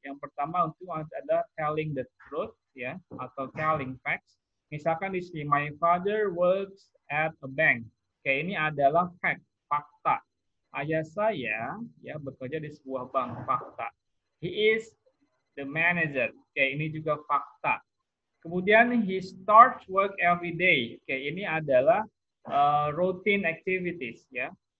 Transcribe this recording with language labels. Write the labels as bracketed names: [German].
[Indonesian] Yang pertama untuk ada [English] telling the truth [Indonesian] ya, atau [English] telling facts. [Indonesian] Misalkan di sini [English] my father works at a bank. [Indonesian] Oke, ini adalah fact, fakta. Ayah saya ya bekerja di sebuah bank, fakta. [English] He is the manager. [Indonesian] Oke, ini juga fakta. Kemudian [English] he starts work every day. [Indonesian] Oke, ini adalah [English] routine activities [Indonesian] ya.